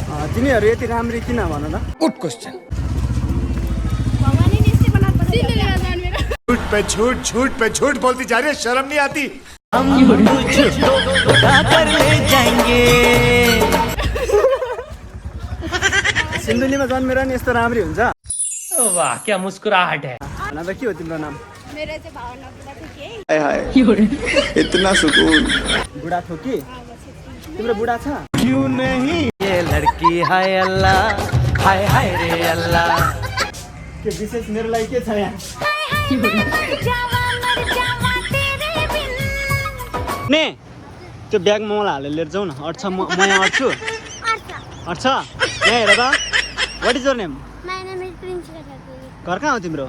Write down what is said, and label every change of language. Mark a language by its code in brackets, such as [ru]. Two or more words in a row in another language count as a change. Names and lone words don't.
[ne] तिमीहरू यति राम्री किन भन त? [en] Good question. [ne] भगवानले यस्तै बनाएको [hi] झूठ पे झूठ झूठ पे झूठ बोलती जा रही है, शर्म नहीं आती? हम तुझको उठा कर ले जाएंगे। [ne] सिन्धुलीमा जन्मेर नि यस्तो राम्री हुन्छ? [hi] वाह क्या मुस्कुराहट है। [ne] भन त के हो तिम्रो नाम? मेरो चाहिँ भावना बुढा थियो कि [hi] हाय हाय इतना सुकून। [ne] बुढा थो कि? तिम्रो बुढा छ? [hi] क्यों नहीं ये लड़की हाय अल्लाह हाय हाय रे अल्लाह। [ne] के विशेष मेरो लागि के छ यहाँ? ने त्यो ब्यागमा मलाई हालेर लिएर जाउँ न। अट्छ म यहाँ अट्छु? अट्छ? यहाँ हेर त। [en] What is your name? [ne] घर कहाँ हो तिम्रो?